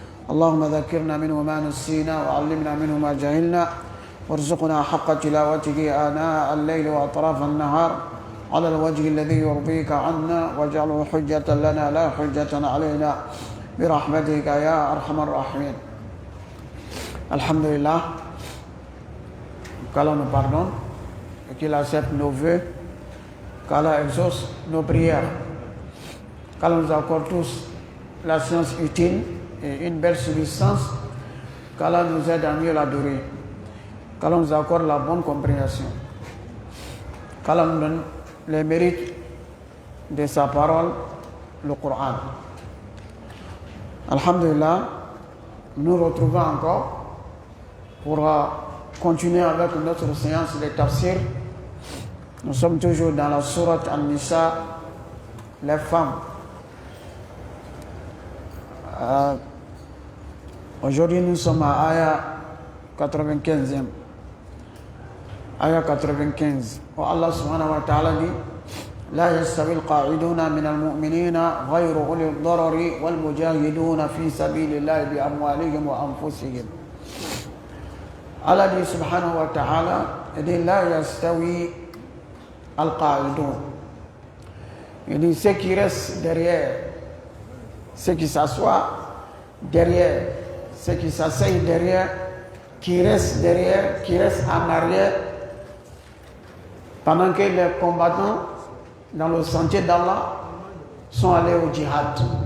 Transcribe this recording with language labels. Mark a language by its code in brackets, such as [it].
[ar] اللهم ذكرنا منه ما نسينا وعلمنا منه ما جهلنا وارزقنا حق تلاوته آناء الليل وأطراف النهار على الوجه الذي يرضيك عنا واجعله حجة لنا لا حجة علينا برحمتك يا أرحم الراحمين. [fr] Alhamdulillah, qu'Allah nous pardonne et qu'il accepte nos vœux, qu'Allah exauce nos prières, qu'Allah nous accorde tous la science utile et une belle subsistance, qu'Allah nous aide à mieux l'adorer, qu'Allah nous accorde la bonne compréhension, qu'Allah nous donne les mérites de sa parole, le Coran. Alhamdulillah, nous retrouvons encore pour continuer avec notre séance de tafsir. Nous sommes toujours dans la sourate An-Nisa, les femmes. Aujourd'hui, nous sommes à Aya 95e. Aya 95. Où Allah subhanahu wa ta'ala dit [ar] لا يستوي القاعدون من المؤمنين غير أولي الضرر والمجاهدون في سبيل الله بأموالهم وأنفسهم. [fr] Allah dit subhanahu wa ta'ala, il dit [ar] لا يستوي القاعدون. [fr] Il dit ceux qui restent derrière, ceux qui s'assoient derrière, ceux qui s'asseyent derrière, qui restent derrière, qui restent en arrière, pendant que les combattants dans le sentier d'Allah sont allés au djihad.